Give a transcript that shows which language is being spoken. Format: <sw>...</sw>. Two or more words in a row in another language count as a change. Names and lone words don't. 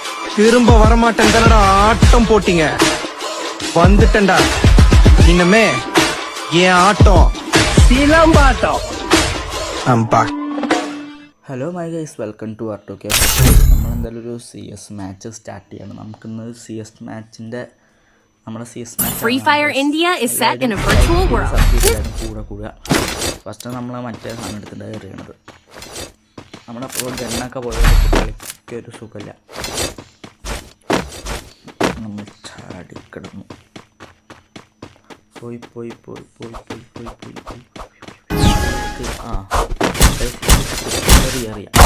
<ta>திரும்ப வரமாட்டேன் தானடா ஆட்டம் போட்டீங்க. வந்துட்டேன்டா. இனிமே என் ஆட்டம் சிலம்பாட்டம்.</ta> <ml>അമ്പാ.</ml> <en>Hello my guys, welcome to ആർട്ടോക്കെ.</en> <ml>നമ്മളെന്തായാലും ഒരു CS</ml> <en>match start</en> <ml>ചെയ്യണം. നമുക്കിന്ന് CS മാച്ചിൻ്റെ നമ്മുടെ CS മാച്ച്</ml> <en>Free Fire India is set in a virtual world.</en> <ml>കൂടെ ഫസ്റ്റ് നമ്മൾ മറ്റേ സാധനം എടുത്തിട്ട് എറിയണത്. നമ്മളപ്പോൾ ഗണ്ണൊക്കെ പോയത് കളിക്കൊരു സുഖമില്ല. നമ്മൾ ചാടിക്കിടന്നു. പോയി അറിയാം.</ml>